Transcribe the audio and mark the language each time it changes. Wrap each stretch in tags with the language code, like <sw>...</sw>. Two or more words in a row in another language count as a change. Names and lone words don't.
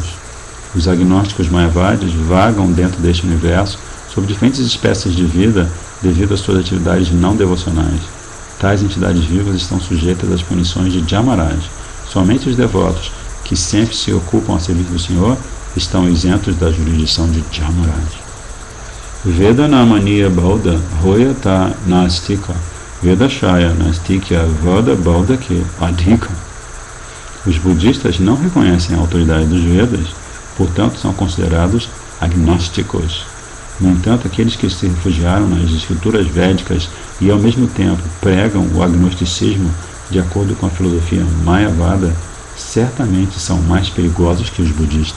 <pt>Os agnósticos mayavadis vagam dentro deste universo sob diferentes espécies de vida devido às suas atividades não devocionais. Tais entidades vivas estão sujeitas às punições de Jamaraj. Somente os devotos que sempre se ocupam a serviço do Senhor estão isentos da jurisdição de Jamaraj.</pt> <bn>বেদনামানিয়া বৌদ্ধ হয়ত নাস্তিক বেদাশ্রয় নাস্তিক্য বাদ বৌদ্ধকে অধিক.</bn> <pt>Os budistas não reconhecem a autoridade dos Vedas, portanto são considerados agnósticos. No entanto, aqueles que se refugiaram nas escrituras védicas e ao mesmo tempo pregam o agnosticismo de acordo com a filosofia Mayavada, certamente são mais perigosos que os budistas.</pt>